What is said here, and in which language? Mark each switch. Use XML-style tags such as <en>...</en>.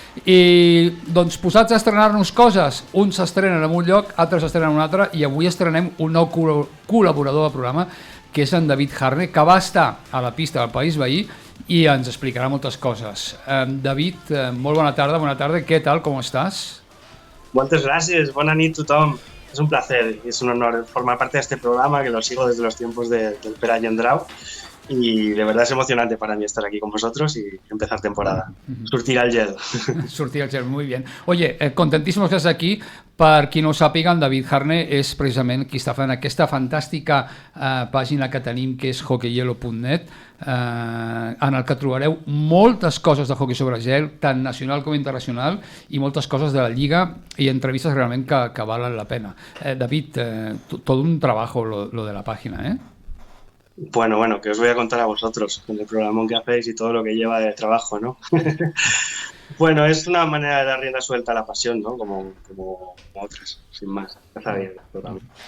<ca>I, doncs, posats a estrenar-nos coses, uns s'estrenen en un lloc, altres s'estrenen en un altre, i avui estrenem un nou col·laborador del programa, que és en David Harne, que va estar a la pista del País Veí i ens explicarà moltes coses. David, molt bona tarda, què tal, com estàs? Moltes gràcies, bona nit a tothom.</ca> <es>Es un placer, es un honor formar parte de este programa, que lo sigo desde los tiempos del Pere Gendrau, y de verdad es emocionante para mí estar aquí con vosotros y empezar temporada.</es> <ca>Surtir al gel.</ca> <es>Surtir al gel, muy bien. Oye, contentísimos que estàs aquí.</es> <ca>Per qui no ho sàpiga, en David Harne és precisament qui està fent aquesta fantàstica pàgina que tenim, que és hockeyhielo.net, en el que trobareu moltes coses de hockey sobre gel, tant nacional com internacional, i moltes coses de la Lliga i entrevistes realment que valen la pena.</ca> <es>David, todo un trabajo lo de la página, ¿eh? Bueno, que os voy a contar a vosotros, con el programón que hacéis y todo lo que lleva de trabajo, ¿no? Bueno, es una manera de dar rienda suelta a la pasión, ¿no? Como otras, sin más. Está bien el programa.</es>